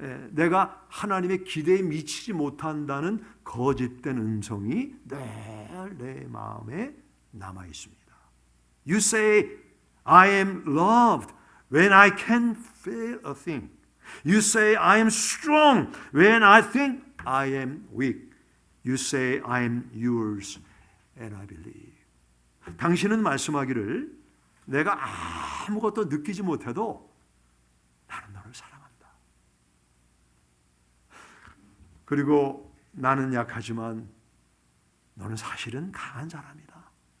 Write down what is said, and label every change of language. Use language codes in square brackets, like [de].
[ko] 내가 하나님의 기대에 미치지 못한다는 거짓된 음성이 늘 내 마음에 남아 있습니다. [en] You say I am loved when I can feel a thing. You say I am strong when I think I am weak. You say I am yours and I believe. [ko] 당신은 말씀하기를 내가 아무것도 느끼지 못해도 나는 너를 사랑한다. 그리고 나는 약하지만 너는 사실은 강한 사람이다.